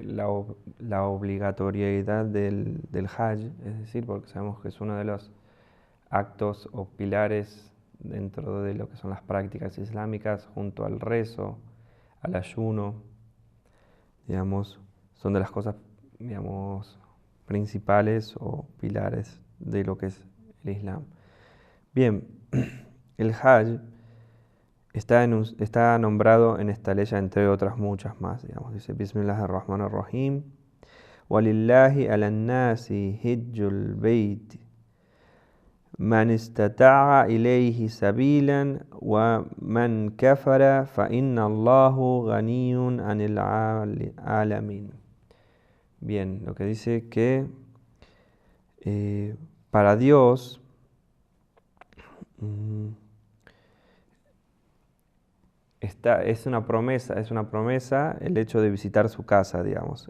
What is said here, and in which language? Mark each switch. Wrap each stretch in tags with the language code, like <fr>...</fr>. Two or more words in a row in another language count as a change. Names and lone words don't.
<es>la obligatoriedad del Hajj, es decir, porque sabemos que es uno de los actos o pilares dentro de lo que son las prácticas islámicas, junto al rezo, al ayuno, digamos, son de las cosas, digamos, principales o pilares de lo que es el Islam. Bien, el Hajj está nombrado en esta ley entre otras muchas más, digamos, dice</es> <ar>بسم الله الرحمن الرحيم ولله على الناس حج البيت من استطاع إليه سبيلا ومن كفر فإن الله غني عن العالمين.</ar> <es>Bien, lo que dice que para Dios es una promesa el hecho de visitar su casa, digamos.</es>